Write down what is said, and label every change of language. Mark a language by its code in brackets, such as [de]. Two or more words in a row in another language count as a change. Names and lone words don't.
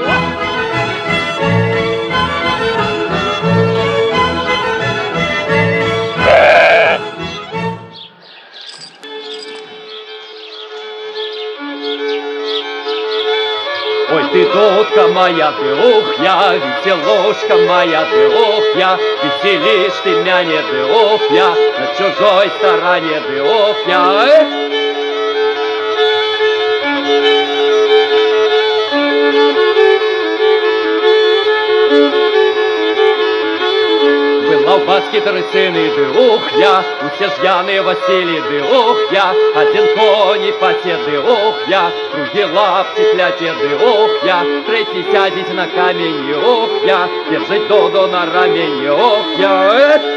[ru] Ой, ты дудка моя, ты ух я, веселушка моя, ты ух я, веселишь ты меня, не ты ух я, на чужой стороне ты ух я. [be] Была у батьки 3 сыны, ух я, усе ж Яны Василий, ух я, один коні пасе, ух я, другі лапті кляте, ух я, третій сядеть на камені, ух я, держить доду на рамені, ух я.